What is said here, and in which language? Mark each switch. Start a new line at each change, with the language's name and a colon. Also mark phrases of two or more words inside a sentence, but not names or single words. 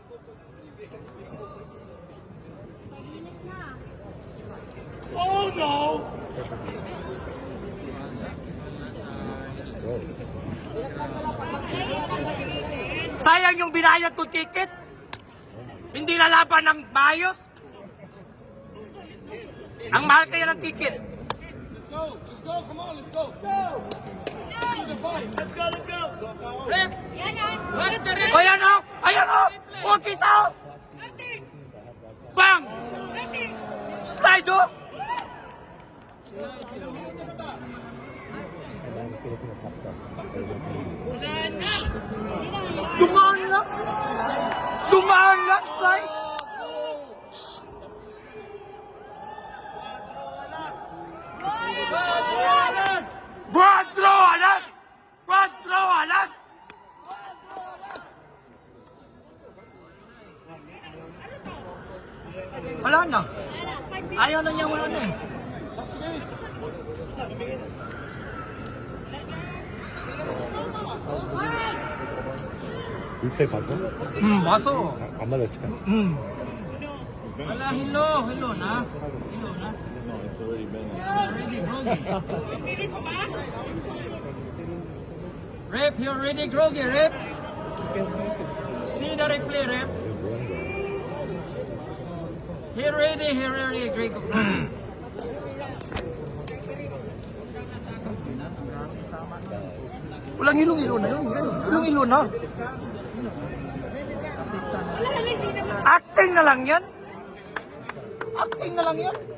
English: Oh no.
Filipino: Sayang yung binayad ko ticket. Hindi lalaban ng maayos. Ang mahal kaya ng ticket.
English: Let's go. Come on, let's go. Do the fight. Let's go. Rep!
Filipino: Yan ah!
English: What's the rep?
Filipino: Ayan o! Ayan o! Huwag kita o! Bang! Slide o! Dumaan lang! Dumaan lang, slide!
Spanish: Cuatro alas! Cuatro alas!
Filipino: Wala na. Ayaw na niya wala na eh.
Korean: 리플레이 봤어? 봤어. 안 맞았지?
Filipino: Wala, hilo na. Hilo na.
English: Already groggy. Rep, you're already groggy, Rep. See the replay, Rep. He already groggy.
Filipino: Walang hilong-hilo na yun. Hilong-hilo na. Acting na lang yan. Acting na lang yan.